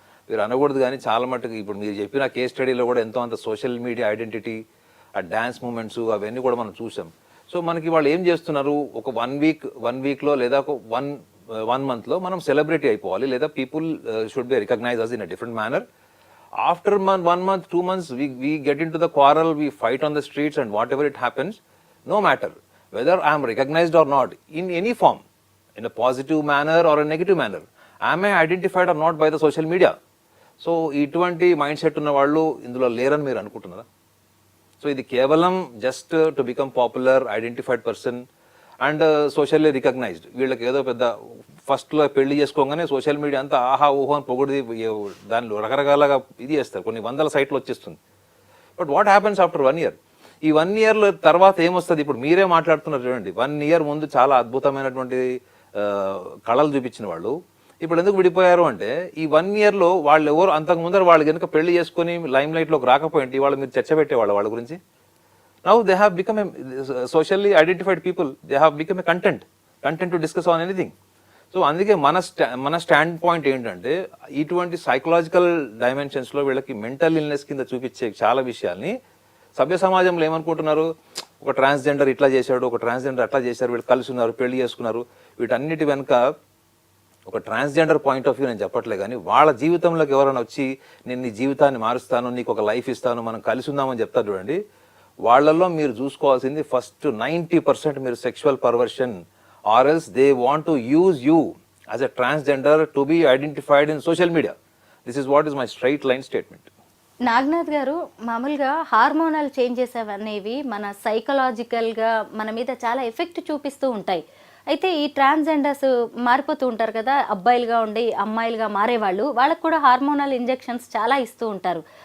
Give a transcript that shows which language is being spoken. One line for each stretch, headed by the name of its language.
Telugu: మీరు అనకూడదు కానీ చాలా మటుకు ఇప్పుడు మీరు చెప్పిన కేస్ స్టడీలో కూడా ఎంతో అంత సోషల్ మీడియా ఐడెంటిటీ, ఆ డాన్స్ మూమెంట్స్ అవన్నీ కూడా మనం చూసాం. సో మనకి వాళ్ళు ఏం చేస్తున్నారు, ఒక వన్ వీక్లో లేదా ఒక వన్ మంత్లో మనం సెలబ్రిటీ అయిపోవాలి, లేదా
English: People should be recognise as in a different manner. After 1 month, 2 months, we get into the quarrel, we fight on the streets, and whatever it happens, no matter whether I am recognized or not, in any form, in a positive manner or a negative manner, am I identified or not by the social media?
Telugu: So, ఇటువంటి mind set ఉన్న వాళ్ళు ఇందులో లేరని మీరు అనుకుంటున్నారా?
English: So ఇది కేవలం just to become popular, identified person and socially recognised.
Telugu: వీళ్ళకి ఏదో పెద్ద ఫస్ట్లో పెళ్లి చేసుకోగానే సోషల్ మీడియా అంతా ఆహా ఊహో అని పొగిడి దానిలో రకరకాలుగా ఇది చేస్తారు, కొన్ని వందల సైట్లు వచ్చేస్తుంది.
English: But what happens after 1 year?
Telugu: ఈ 1 yearలో తర్వాత ఏమొస్తుంది? ఇప్పుడు మీరే మాట్లాడుతున్నారు చూడండి, 1 year ముందు చాలా అద్భుతమైనటువంటి కళలు చూపించిన వాళ్ళు ఇప్పుడు ఎందుకు విడిపోయారు అంటే, ఈ 1 yearలో వాళ్ళు ఎవరు అంతకు ముందర వాళ్ళు కనుక పెళ్లి చేసుకుని లైమ్ లైట్లోకి రాకపోయింటే వాళ్ళు మీరు చర్చ పెట్టేవాళ్ళు వాళ్ళ గురించి.
English: Now they have become a socially identified people. They have become a content to discuss on anything.
Telugu: So అందుకే మన స్టాండ్ పాయింట్ ఏంటంటే, ఇటువంటి సైకలాజికల్ డైమెన్షన్స్లో వీళ్ళకి మెంటల్ ఇల్నెస్ కింద చూపించే చాలా విషయాల్ని సభ్య సమాజంలో ఏమనుకుంటున్నారు, ఒక ట్రాన్స్జెండర్ ఇట్లా చేశాడు, ఒక ట్రాన్స్జెండర్ అట్లా చేశారు, వీళ్ళు కలిసి ఉన్నారు, పెళ్లి చేసుకున్నారు. వీటన్నిటి వెనుక ఒక ట్రాన్స్జెండర్ పాయింట్ ఆఫ్ వ్యూ నేను చెప్పట్లే కానీ, వాళ్ళ జీవితంలోకి ఎవరైనా వచ్చి నేను నీ జీవితాన్ని మారుస్తాను, నీకు ఒక లైఫ్ ఇస్తాను, మనం కలిసి ఉందామని చెప్తారు చూడండి, వాళ్ళల్లో మీరు చూసుకోవాల్సింది ఫస్ట్ 90% మీరు sexual perversion,
English: or else they want to use you as a transgender to be identified in social media. This is what is my straight line statement.
Telugu: Naganath గారు, మామూలుగా హార్మోనల్ చేంజెస్ అనేవి మన సైకలాజికల్గా మన మీద చాలా ఎఫెక్ట్ చూపిస్తూ ఉంటాయి. అయితే ఈ ట్రాన్స్జెండర్స్ మారిపోతూ ఉంటారు కదా, అబ్బాయిలుగా ఉండి అమ్మాయిలుగా మారేవాళ్ళు, వాళ్ళకు కూడా హార్మోనల్ ఇంజెక్షన్స్ చాలా ఇస్తూ ఉంటారు.